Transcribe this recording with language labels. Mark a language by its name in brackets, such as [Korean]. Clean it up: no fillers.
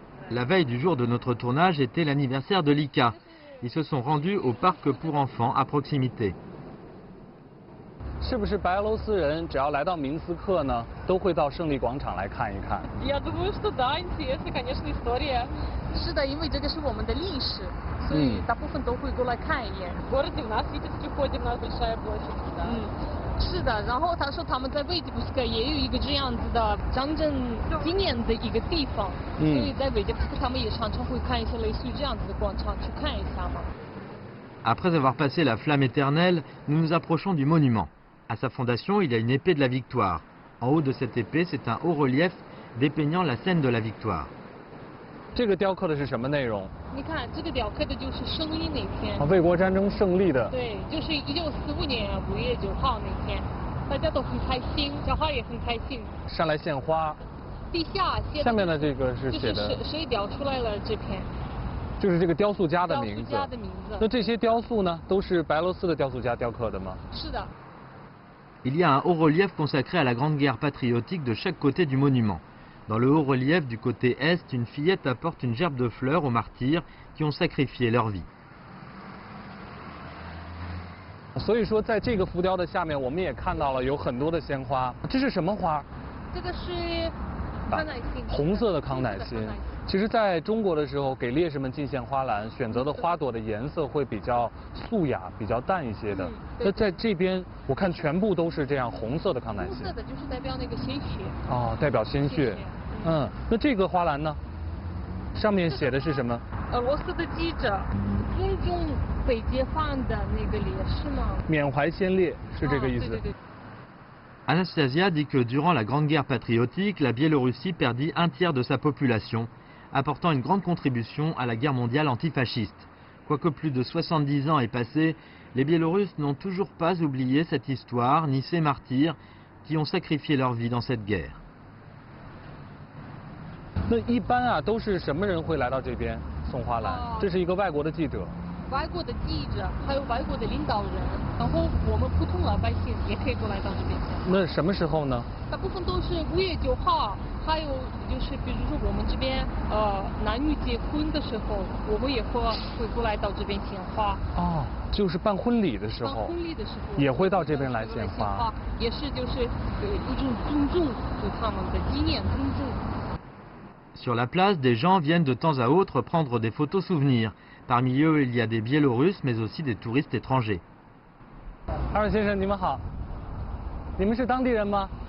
[French] La veille du jour de notre tournage était l'anniversaire de Lika. Ils se sont rendus au parc pour enfants à proximité. [Chinese] 是不是白俄罗斯人只要来到明斯克呢，都会到胜利广场来看一看？ [Russian] Я думаю, что да, интересная, конечно, история. [Chinese] 是的，因为这个是我们的历史，所以大部分都会过来看一眼。 [Russian] В городе у нас, видите, входим на большая площадь, да. [Chinese] 是的，然后他说他们在维基布斯克也有一个这样子的战争纪念的一个地方，所以在维基布斯克他们也常常会看一些类似于这样子的广场去看一下嘛。 [French] Après avoir passé la flamme éternelle, nous nous approchons du monument. À sa fondation, il y a une épée de la victoire. En haut de cette épée, c'est un haut relief dépeignant la scène de la victoire. [Chinese] 这个雕刻的是什么内容？你看，这个雕刻的就是胜利那天。卫国战争胜利的。对，就是1945年5月9号那天，大家都很开心，小孩也很开心。上来献花。地下写的。下面的这个是写的。就是谁雕出来了这篇？就是这个雕塑家的名字。雕塑家的名字。那这些雕塑呢，都是白俄罗斯的雕塑家雕刻的吗？是的。 [French] Il y a un haut relief consacré à la Grande Guerre patriotique de chaque côté du monument. Dans le haut relief du côté est, une fillette apporte une gerbe de fleurs aux martyrs qui ont sacrifié leur vie. [Chinese] 所以说，在这个浮雕的下面，我们也看到了有很多的鲜花。这是什么花？这个是康乃馨。红色的康乃馨。其实，在中国的时候，给烈士们进献花篮，选择的花朵的颜色会比较素雅、比较淡一些的。那在这边，我看全部都是这样红色的康乃馨。红色的就是代表那个鲜血。哦，代表鲜血。那这个花篮呢？上面写的是什么？俄罗斯的记者尊重被解放的那个烈士吗？缅怀先烈是这个意思。对对对。 [French] Anastasia dit que durant la Grande Guerre patriotique, la Biélorussie perdit un tiers de sa population, apportant une grande contribution à la guerre mondiale antifasciste. Quoique plus de 70 ans aient passé, les Biélorusses n'ont toujours pas oublié cette histoire ni ces martyrs qui ont sacrifié leur vie dans cette guerre. [Chinese] 那一般啊，都是什么人会来到这边送花篮？这是一个外国的记者。外国的记者，还有外国的领导人，然后我们普通老百姓也可以过来到这边。那什么时候呢？大部分都是5月9号，还有就是比如说我们这边男女结婚的时候，我们也会过来到这边献花。哦，就是办婚礼的时候。办婚礼的时候也会到这边来献花。也是就是一种尊重对他们的纪念尊重。 [French] Sur la place, des gens viennent de temps à autre prendre des photos souvenirs. Parmi eux, il y a des Biélorusses, mais aussi des touristes étrangers. [Chinese] 二位先生，你们好，你们是当地人吗？